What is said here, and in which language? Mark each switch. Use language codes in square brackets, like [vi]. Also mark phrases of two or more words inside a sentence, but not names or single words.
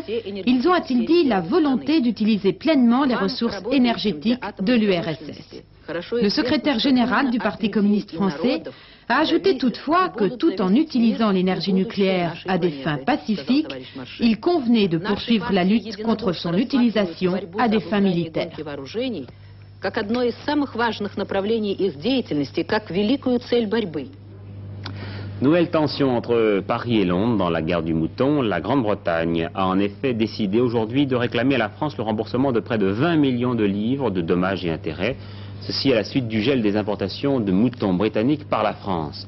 [fr] Ils ont, a-t-il dit, la volonté d'utiliser pleinement les ressources énergétiques de l'URSS. Le secrétaire général du Parti communiste français a ajouté toutefois que tout en utilisant l'énergie nucléaire à des fins pacifiques, il convenait de poursuivre la lutte contre son utilisation à des fins militaires. [ru] Как одно из самых важных направлений их деятельности, как великую цель борьбы. [fr] Nouvelle tension entre Paris et Londres dans la guerre du mouton. La Grande-Bretagne a en effet décidé aujourd'hui de réclamer à la France le remboursement de près de 20 millions de livres de dommages et intérêts. Ceci à la suite du gel des importations de moutons britanniques par la France.